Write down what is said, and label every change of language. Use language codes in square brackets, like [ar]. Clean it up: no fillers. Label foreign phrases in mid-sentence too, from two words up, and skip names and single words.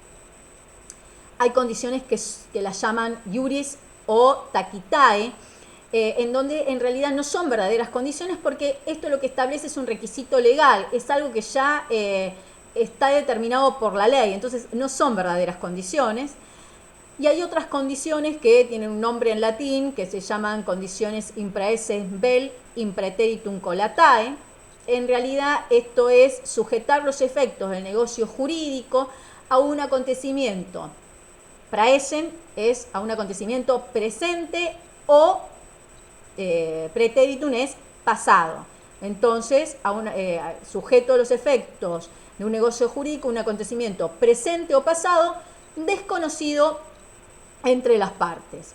[es] Hay condiciones que las llaman iuris o taquitae, en donde en realidad no son verdaderas condiciones, porque esto lo que establece es un requisito legal, es algo que ya está determinado por la ley, entonces no son verdaderas condiciones. Y hay otras condiciones que tienen un nombre en latín, que se llaman condiciones [la] impraeses vel impraeteritum colatae. [es] En realidad esto es sujetar los efectos del negocio jurídico a un acontecimiento. Praesen es a un acontecimiento presente, o preteritum es pasado. Entonces, sujeto a los efectos de un negocio jurídico, un acontecimiento presente o pasado desconocido entre las partes.